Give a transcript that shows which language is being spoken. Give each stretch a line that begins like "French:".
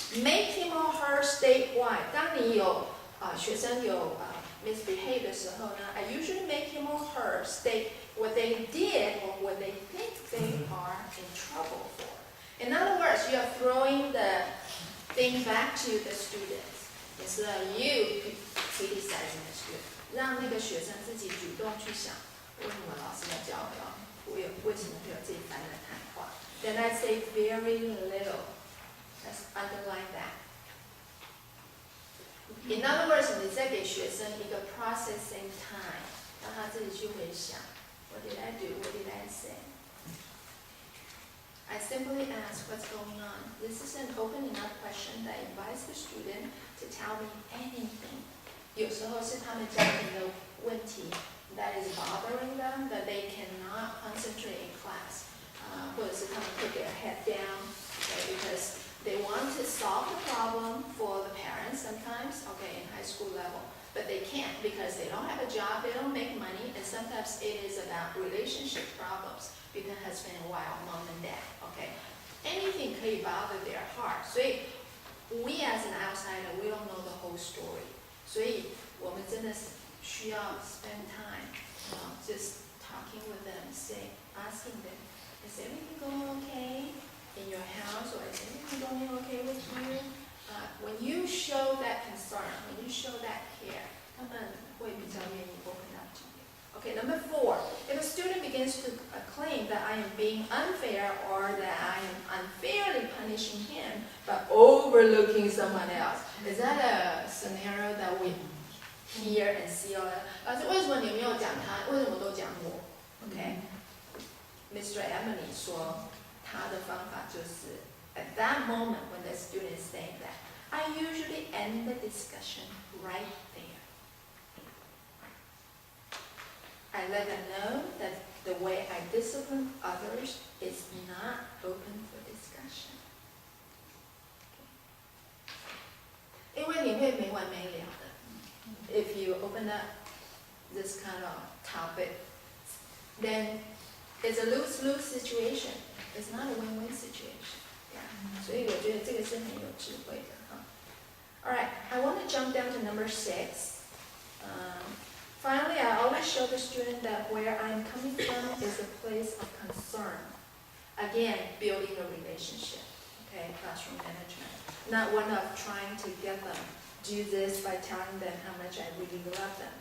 English: Make him or her state why.
Chinese: 当你有学生有misbehave 的时候呢
English: I usually make him or her state what they did or what they think they are in trouble for. In other words, you are throwing the thing back to the students instead of you criticizing the student.
Chinese: 让那个学生自己主动去想，为什么老师要教我？为什么会有这一番的谈话 ？
English: Then I say very little. Let's underline that. In other words，
Chinese: 你在给学生一个
English: processing time，
Chinese: 让他自己去回想
English: What did I do? What did I say? I simply ask what's going on. This is an open enough question that invites the student to tell me anything.
Chinese: 有时候是他们家庭的问题。
English: That is bothering them, that they cannot concentrate in class.
Chinese: 或者是他们
English: put their head down, okay, because they want to solve the problem for the parents sometimes, okay, in high school level, but they can't because they don't have a job, they don't make money, and sometimes it is about relationship problems because it's been a while, mom and dad, okay. Anything
Chinese: 可以
English: bother their heart.
Chinese: 所以
English: we as an outsider, we don't know the whole story.
Chinese: 所以我们真的是需要
English: spend time, just talking with them, asking them, is everything going okay in your house, or is everything going okay with you? When you show that concern, when you show that care,
Chinese: 他们会比较愿意
English: open up to you. Okay, number 4, if a student begins to claim that I am being unfair or that I am unfairly punishing him but overlooking someone else, is that a scenario that we hear and see all that?
Chinese: 老师，为什么你没有讲他？为什么都讲我 ？
English: Okay, Mr. Emily 说，
Chinese: 他的方法就是
English: at that moment when the student is saying that, I usually end the discussion right there. I let them know that the way I discipline others is not open for discussion.
Chinese: 因为你会没完没了的。
English: If you open up this kind of topic, then it's a lose-lose situation. It's not a win-win situation. Yeah.
Chinese: 所以我觉得这个是很有智慧的哈。
English: All right, I want to jump down to number 6. Finally, I always show the student that where I'm coming from is a place of concern. Again, building a relationship. Okay, classroom management. Not one of trying to get them do this by telling them how much I really love them.